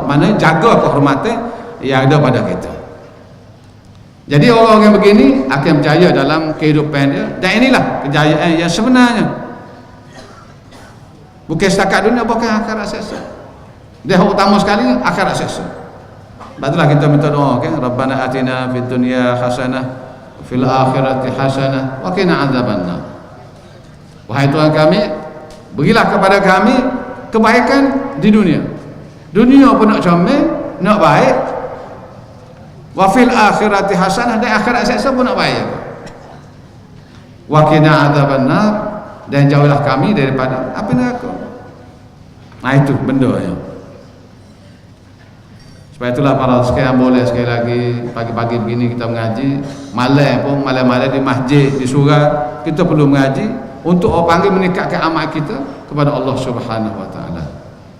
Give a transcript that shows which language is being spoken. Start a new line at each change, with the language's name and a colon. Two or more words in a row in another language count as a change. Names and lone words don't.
Malay: Maknanya jaga kehormatan yang ada pada kita. Jadi orang-orang yang begini akan berjaya dalam kehidupan dia, dan inilah kejayaan yang sebenarnya. Bukan setakat dunia, bukan akhirat seksa. Dia utama sekali akhirat seksa. Baiklah kita minta doa, kan?
Arabic: ربنا آتنا في الدنيا حسنة في الآخرة حسنة وقنا عذاب النار.
Malay: Wahai Tuhan kami, berilah kepada kami kebaikan di dunia. Dunia pun nak comel, nak baik.
Arabic: وفي الآخرة حسنة,
Malay: dan akhirat seksa pun nak baik.
Arabic: وقنا عذاب النار,
Malay: dan jauhlah kami daripada api neraka. Nah itu benda ya. Sebab itulah para sekalian, boleh sekali lagi pagi-pagi begini kita mengaji, malam-malam di masjid, di surau kita perlu mengaji untuk orang panggil meningkatkan amal kita kepada Allah
Arabic: سبحانه وتعالى.